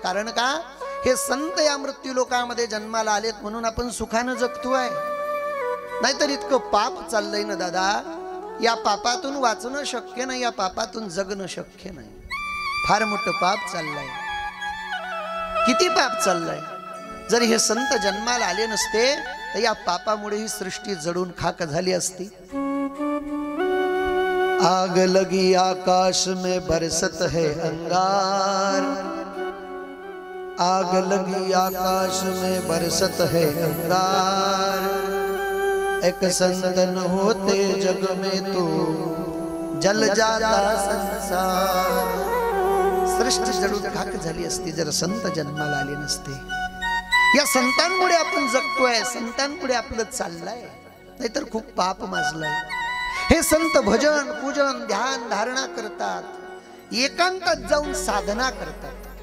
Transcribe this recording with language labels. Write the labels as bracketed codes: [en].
[mr] कारण का, हे संत या मृत्यू लोकांमध्ये जन्माला आलेत म्हणून आपण सुखानं जगतोय, नाहीतर इतकं पाप चाललंय ना दादा, या पापातून वाचणं शक्य नाही, या पापातून जगणं शक्य नाही। फार मोठं पाप चाललंय, किती पाप चाललंय। जर हे संत जन्माला आले नसते तर या पापामुळे ही सृष्टी जडून खाक झाली असती। [hi] आग लगी आकाश में बरसत है अंगार, आग लगी आकाश में बरसत है अंगार, एक संतन होते जग में तो जल जाता संसार। [mr] सृष्टी जडून खाक झाली असती जर संत जन्माला आले नसते। या संतांमुळे आपण जगतोय, संतांमुळे आपलं चाललंय, नाहीतर खूप पाप माजलंय। हे संत भजन पूजन ध्यान धारणा करतात, एकांतात जाऊन साधना करतात।